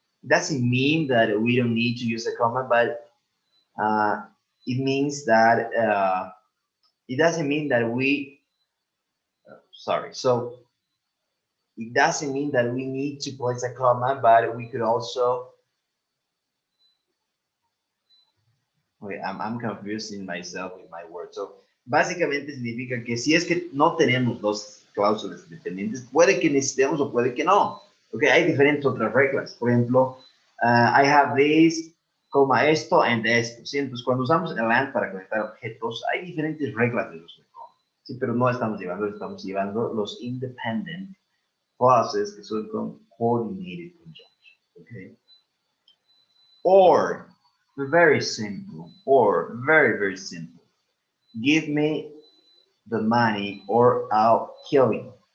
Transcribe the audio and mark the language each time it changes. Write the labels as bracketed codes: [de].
[en] Doesn't mean that we don't need to use a comma, but it means that it doesn't mean that we sorry. So it doesn't mean that we need to place a comma, but we could also wait, I'm confusing myself with my words. [es] So básicamente significa que si es que no tenemos dos cláusulas independientes, puede que necesitemos o puede que no. Okay, hay diferentes otras reglas. Por ejemplo, [en] I have this, [es] coma esto, and esto. ¿Sí? Entonces, cuando usamos el and para conectar objetos, hay diferentes reglas de uso de coma. Sí, pero no estamos llevando los independent clauses que son con coordinated conjunction. [en] Okay. Or, very simple, or very, very simple. Give me the money or I'll kill you.